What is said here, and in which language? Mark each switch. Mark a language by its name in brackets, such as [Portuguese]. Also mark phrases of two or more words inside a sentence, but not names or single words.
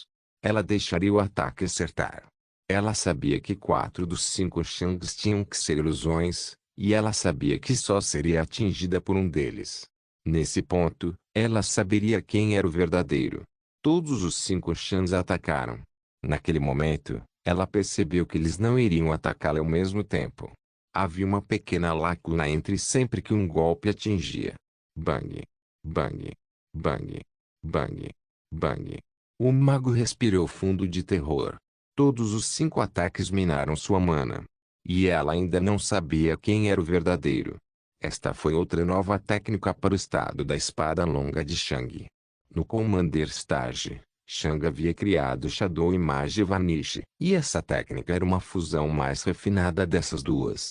[Portuguese] Ela deixaria o ataque acertar. Ela sabia que 4 dos 5 Shangs tinham que ser ilusões, e ela sabia que só seria atingida por um deles. Nesse ponto, ela saberia quem era o verdadeiro. Todos os 5 Shangs atacaram. Naquele momento, ela percebeu que eles não iriam atacá-la ao mesmo tempo. Havia uma pequena lacuna entre sempre que um golpe atingia. Bang! Bang! Bang! Bang! Bang! O mago respirou fundo de terror. Todos os 5 ataques minaram sua mana. E ela ainda não sabia quem era o verdadeiro. Esta foi outra nova técnica para o estado da espada longa de Shang. No Commander Stage, Shang havia criado Shadow Image e Vanish, e essa técnica era uma fusão mais refinada dessas duas.